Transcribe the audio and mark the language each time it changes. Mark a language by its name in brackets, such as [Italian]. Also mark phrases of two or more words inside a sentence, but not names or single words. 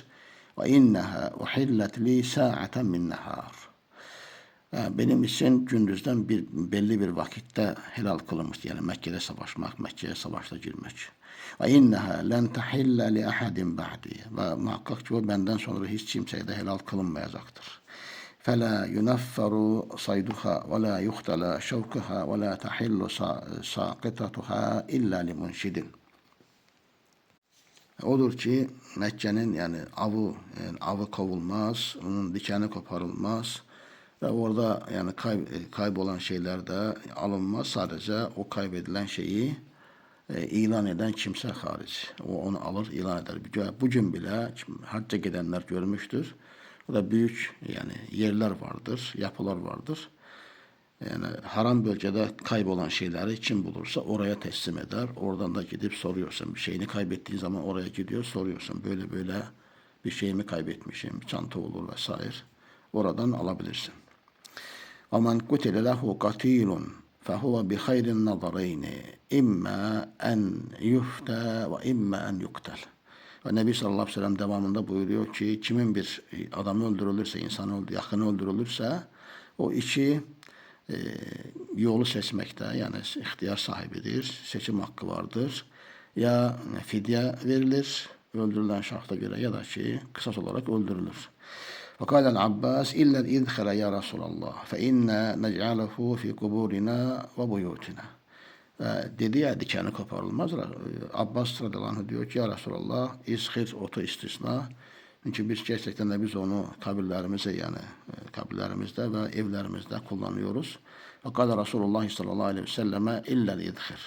[Arabic] وإنها أحلت لي ساعة من نهار. [Turkish] Benim için gündüzden belli bir vakitte helal kılınmıştı. Yani Mekke'de savaşmak, Mekke'ye savaşta girmek. [Arabic] وإنها لن تحل لأحد بعدي. [Turkish] Ve muhakkak ki o benden sonra hiç kimseye de helal kılınmayacaktır. [Arabic] فَلَا يُنَفَّرُ صَيْدُهَا وَلَا يُخْتَلَى شَوْكُهَا وَلَا تَحِلُّ سَاقِطَتُهَا اِلَّا لِمُنْشِدٍ. [Turkish] Odur ki Mekke'nin yani avı kovulmaz, onun dikeni koparılmaz ve orada yani kaybolan şeyler de alınmaz. Sadece o kaybedilen şeyi ilan eden kimse hariç. O onu alır, ilan eder. Bugün bile hacca gidenler görmüştür. Burada büyük yani yerler vardır, yapılar vardır. Yani haram bölgede kaybolan şeyleri kim bulursa oraya teslim eder. Oradan da gidip soruyorsun. Bir şeyini kaybettiğin zaman oraya gidiyor soruyorsun. Böyle böyle bir şeyimi kaybetmişim. Çanta olur vesaire. Oradan alabilirsin. [Arabic] وَمَنْ قُتِلَ لَهُ قَتِيلٌ فَهُوَ بِخَيْرِ النَّظَرَيْنِ اِمَّا اَنْ يُفْتَى وَاِمَّا اَنْ يُقْتَلْ. [Turkish] Ve Nebi [Arabic] صلى الله عليه وسلم [Turkish] devamında buyuruyor ki kimin bir adamı öldürülürse, yakını öldürülürse o iki yolu seçmekte yani ihtiyar sahibidir, seçim hakkı vardır. Ya fidye verilir öldürülen şahsa göre ya da kısas olarak öldürülür. [Arabic] وقال العباس إلا الإذخر يا رسول الله فإنا نجعله في قبورنا وبيوتنا. [Turkish] Dedi ya dikeni koparılmaz. Abbas [Arabic] رضي الله عنه [Turkish] diyor ki [Arabic] يا رسول الله [Turkish] izhir otu istisna. Çünkü biz gerçekten de biz onu kabirlerimizde ve evlerimizde kullanıyoruz. [Arabic] Fakat رسول الله صلى الله عليه وسلم إلا الإذخر.